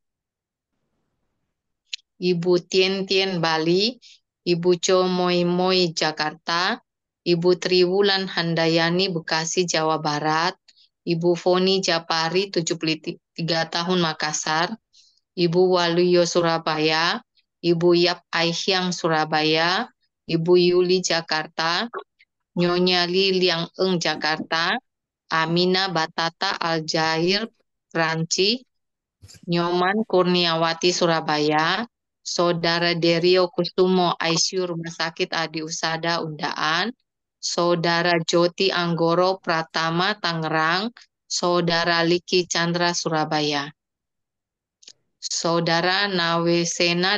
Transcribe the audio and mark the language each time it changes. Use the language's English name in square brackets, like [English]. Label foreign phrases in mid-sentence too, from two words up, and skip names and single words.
[Indonesian] Ibu Tien Tien Bali, Ibu Cho Moi Moi Jakarta, Ibu Triwulan Handayani Bekasi Jawa Barat, Ibu Foni Japari 73 tahun Makassar, Ibu Waluyo Surabaya, Ibu Yap Aihyang Surabaya, Ibu Yuli Jakarta, Nyonya Li Liang Eng Jakarta, Amina Batata Aljair Ranci, Nyoman Kurniawati Surabaya, Saudara Derio Kusumo ICU Rumah Sakit Adi Usada Undaan, Saudara Joti Anggoro Pratama Tangerang, Saudara Liki Chandra Surabaya, Saudara Nawesena